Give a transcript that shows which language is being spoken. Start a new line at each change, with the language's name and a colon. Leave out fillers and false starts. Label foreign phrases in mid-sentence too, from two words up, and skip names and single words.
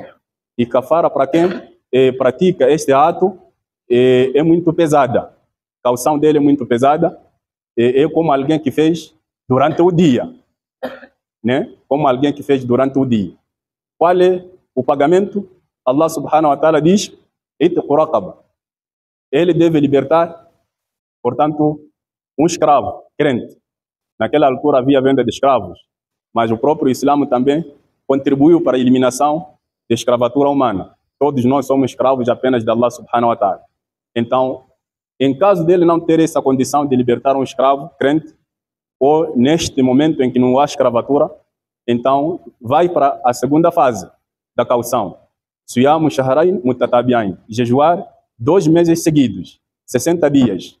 Portuguese: E kafara para quem pratica este ato é muito pesada. A caução dele é muito pesada. É como alguém que fez durante o dia, né? Como alguém que fez durante o dia. Qual é o pagamento? Allah
Arabic: سبحانه وتعالى
Portuguese: diz,
Arabic: اعتقوا رقبة.
Portuguese: Ele deve libertar, portanto, um escravo, crente. Naquela altura havia venda de escravos, mas o próprio Islã também contribuiu para a eliminação da escravatura humana. Todos nós somos escravos apenas de Allah
Arabic: سبحانه وتعالى.
Portuguese: Então, em caso dele não ter essa condição de libertar um escravo crente, ou neste momento em que não há escravatura, então vai para a segunda fase da caução.
Arabic: صيام شهرين متتابعين.
Portuguese: Jejuar 2 meses seguidos, 60 dias.